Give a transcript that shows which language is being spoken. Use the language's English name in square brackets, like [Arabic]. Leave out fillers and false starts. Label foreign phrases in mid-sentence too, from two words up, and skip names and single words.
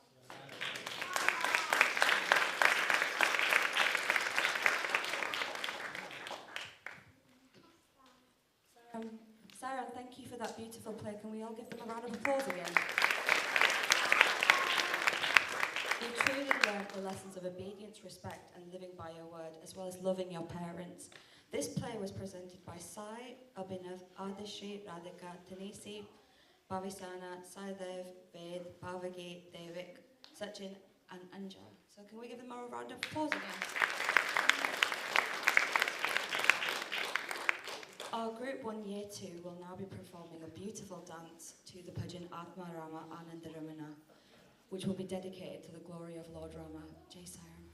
[English] Sai Ram, thank you for that beautiful play. Can we all give them a round of applause again? You truly learned the lessons of obedience, respect, and living by your word, as well as loving your parents. This play was presented by Sai, Abhinav, Adishi, Radhika, Tanisi, Bhavisana, Saidev, Ved, Bhavagi, Devik, Sachin, and Anja. So can we give them all a round of applause again? Our Group 1 Year 2 will now be performing a beautiful dance to the bhajan Atma Rama Ananda Ramana, which will be dedicated to the glory of Lord Rama. [Hindi] Jai Sai Ram.